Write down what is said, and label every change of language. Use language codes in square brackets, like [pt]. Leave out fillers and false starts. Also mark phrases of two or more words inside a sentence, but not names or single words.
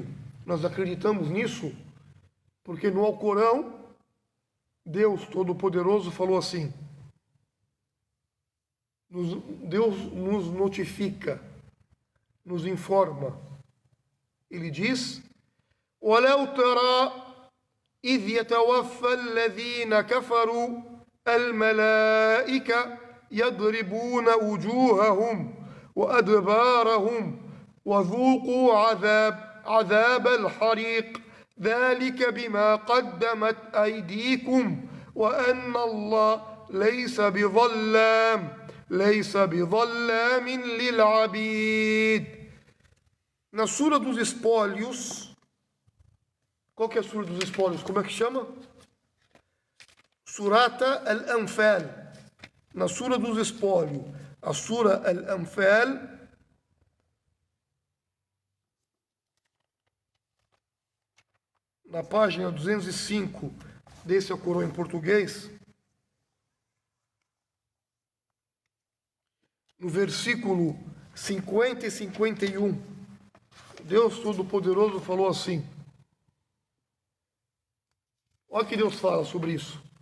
[pt] Nós acreditamos nisso porque no Alcorão, Deus Todo-Poderoso falou assim. Deus nos notifica, nos informa. Ele diz: [ar] وَلَوْ تَرَى إِذْ يَتَوَفَّى الَّذِينَ كَفَرُوا الْمَلَائِكَةُ يَضْرِبُونَ وُجُوهَهُمْ وَأَدْبَارَهُمْ وَذُوقُوا عَذَابَ الْحَرِيقِ ذَلِكَ بِمَا قَدَّمَتْ أَيْدِيكُمْ وَأَنَّ اللَّهَ لَيْسَ بِظَلَّامٍ لِلْعَبِيدِ. [pt] Na Sura dos Espólios, qual que é a Sura dos Espólios? Como é que chama? Surata Al-Anfal. Na Sura dos Espólios, a Sura Al-Anfal, na página 205 desse Alcorão em português, no versículo 50 e 51, Deus Todo-Poderoso falou assim. Olha o que Deus fala sobre isso.